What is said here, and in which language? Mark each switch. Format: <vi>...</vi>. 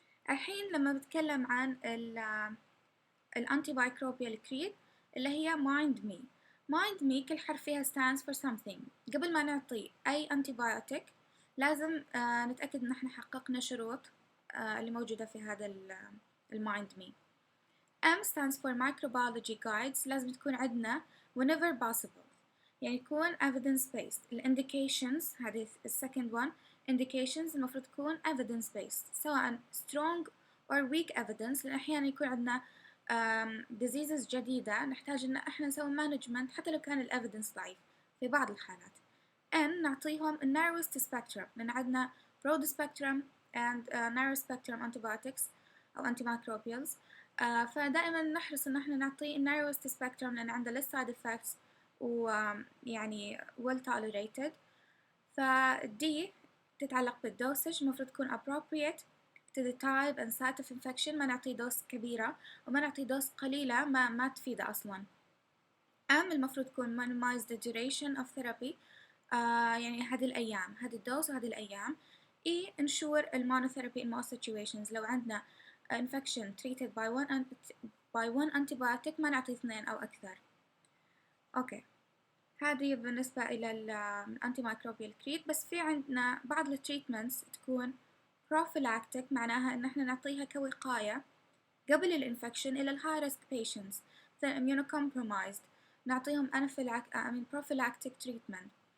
<ar>الحين لما بتكلم عن الانتيميكروبيال كريد اللي هي mind me كل حرف فيها</ar> <en>stands for something.</en> <ar>قبل ما نعطي أي antibiotic لازم نتأكد إن احنا حققنا شروط اللي موجودة في هذا mind me.</ar> <en>M stands for microbiology guides،</en> <ar>لازم تكون عندنا</ar> <en>whenever possible،</en> <ar>يعني يكون</ar> <en>evidence based.</en> <ar>ال indications هذه</ar> <en>second one،</en> <ar>indications المفروض تكون evidence based، سواء</ar> <en>strong or weak evidence،</en> <ar>لأن أحيانا يكون عندنا diseases جديدة نحتاج إن إحنا نسوي management حتى لو كان ال evidence ضعيف في بعض الحالات.</ar> <en>N نعطيهم narrowest spectrum،</en> <ar>لأن عندنا</ar> <en>broad spectrum and narrow spectrum antibiotics أو antimicrobials.</en> <ar>فدائما نحرص إن إحنا نعطي</ar> <en>narrowest spectrum</en> <ar>لأن عنده</ar> <en>less side effects</en> <ar>ويعني</ar> <en>well tolerated.</en> <ar>فدي تتعلق بالدوسج، المفروض تكون appropriate</ar> <en>to the type and site of infection،</en> <ar>ما نعطيه دوز كبيرة وما نعطيه دوز قليلة ما تفيده أصلا. المفروض تكون</ar> <en>minimize the duration of therapy،</en> <ar>يعني هذه الأيام، هذه الدوز وهذه الأيام.</ar> <en>ensure المونوثيرابي in most situations،</en> <ar>لو عندنا</ar> <en>infection treated by one antibiotic</en> <ar>ما نعطي 2 أو أكثر. أوكي، هذه بالنسبة إلى الانتيميكروبيال كريت. بس في عندنا بعض التريتمنتس تكون prophylactic، معناها إن إحنا نعطيها كوقاية قبل الانفكشن إلى الهاي ريسك patients مثلا immunocompromised، نعطيهم</ar> <en>prophylactic treatment.</en>